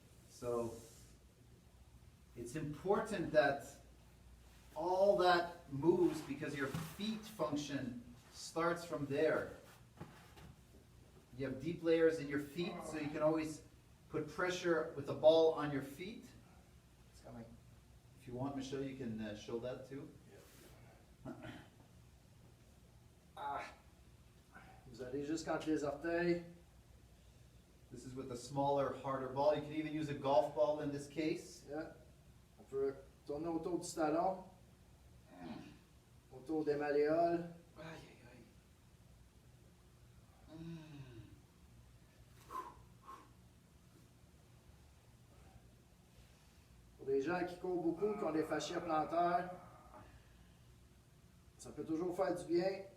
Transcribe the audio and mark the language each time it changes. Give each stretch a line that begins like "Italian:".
English: So, it's important that all that moves because your feet function starts from there. You have deep layers in your feet, so you can always put pressure with the ball on your feet. It's coming. If you want, Michel, you can show that too.
French: Vous allez jusqu'entre les orteils.
English: This is with a smaller, harder ball. You can even use a golf ball in this case. Yeah.
French: On peut tourner autour du talon. Autour des malléoles. Pour les gens qui courent beaucoup, qui ont des fascias plantaires, ça peut toujours faire du bien.